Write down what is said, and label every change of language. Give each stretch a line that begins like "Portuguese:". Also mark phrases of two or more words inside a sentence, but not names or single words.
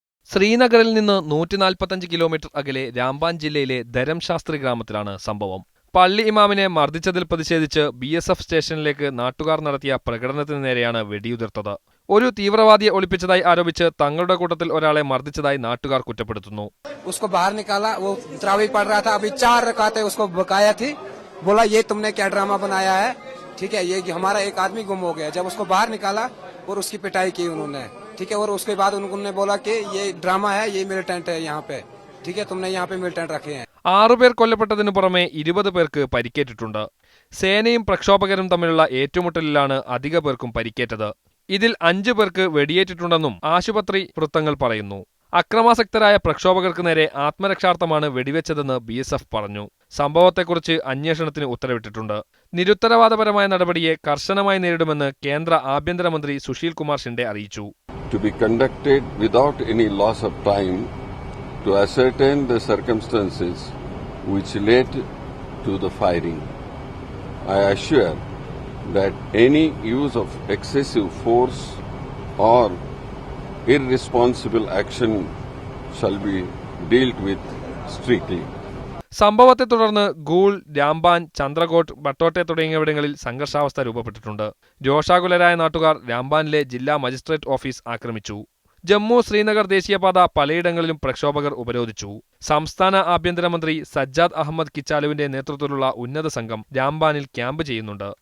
Malayalam: ശ്രീനഗറിൽ നിന്ന് 145 കിലോമീറ്റർ അകലെ രാംബാൻ ജില്ലയിലെ ധരംശാസ്ത്രി ഗ്രാമത്തിലാണ് സംഭവം. പള്ളി ഇമാമിനെ മർദ്ദിച്ചതിൽ പ്രതിഷേധിച്ച് BSF സ്റ്റേഷനിലേക്ക് നാട്ടുകാർ നടത്തിയ പ്രകടനത്തിന് നേരെയാണ് വെടിയുതിർത്തത്. ഒരു തീവ്രവാദിയെ ഒളിപ്പിച്ചതായി ആരോപിച്ച് തങ്ങളുടെ കൂട്ടത്തിൽ ഒരാളെ മർദ്ദിച്ചതായി നാട്ടുകാർ കുറ്റപ്പെടുത്തുന്നു.
Hindi: उसको बाहर निकाला, वो तरावी पढ़ रहा था, अभी 4 रकातें उसको बकाया थी, बोला ये तुमने क्या ड्रामा बनाया है, ठीक है, ये हमारा एक आदमी गुम हो गया। जब उसको बाहर निकाला और उसकी पिटाई की उन्होंने, ठीक है, और उसके बाद उन्होंने बोला कि ये ड्रामा है, ये मिलिटेंट है यहाँ पे, ठीक है, तुमने यहाँ पे मिलिटेंट रखे हैं।
Malayalam: 6 പേർ കൊല്ലപ്പെട്ടതിനു പുറമെ 20 പേർക്ക് പരിക്കേറ്റിട്ടുണ്ട്. സേനയും പ്രക്ഷോഭകരും തമ്മിലുള്ള ഏറ്റുമുട്ടലിലാണ് അധിക പേർക്കും പരിക്കേറ്റത്. ഇതിൽ 5 പേർക്ക് വെടിയേറ്റിട്ടുണ്ടെന്നും ആശുപത്രി വൃത്തങ്ങൾ പറയുന്നു. അക്രമാസക്തരായ പ്രക്ഷോഭകർക്ക് നേരെ ആത്മരക്ഷാർത്ഥമാണ് വെടിവെച്ചതെന്ന് BSF പറഞ്ഞു. സംഭവത്തെക്കുറിച്ച് അന്വേഷണത്തിന് ഉത്തരവിട്ടിട്ടുണ്ട്. നിരുത്തരവാദപരമായ നടപടിയെ കർശനമായി നേരിടുമെന്ന് കേന്ദ്ര ആഭ്യന്തരമന്ത്രി സുശീൽ കുമാർ ഷിൻഡെ അറിയിച്ചു.
English: To be conducted without any loss of time to ascertain the circumstances which led to the firing. I assure that any use of excessive force or irresponsible action shall be dealt with strictly.
Malayalam: സംഭവത്തെ തുടർന്ന് ഗൂൾ, രാംബാൻ, ചന്ദ്രകോട്ട്, ബട്ടോട്ടെ തുടങ്ങിയവിടങ്ങളിൽ സംഘർഷാവസ്ഥ രൂപപ്പെട്ടിട്ടുണ്ട്. രോഷാകുലരായ നാട്ടുകാർ രാംബാനിലെ ജില്ലാ മജിസ്ട്രേറ്റ് ഓഫീസ് ആക്രമിച്ചു. ജമ്മു ശ്രീനഗർ ദേശീയപാത പലയിടങ്ങളിലും പ്രക്ഷോഭകർ ഉപരോധിച്ചു. സംസ്ഥാന ആഭ്യന്തരമന്ത്രി സജ്ജാദ് അഹമ്മദ് കിച്ചാലുവിന്റെ നേതൃത്വത്തിലുള്ള ഉന്നത സംഘം രാംബാനിൽ ക്യാമ്പ് ചെയ്യുന്നുണ്ട്.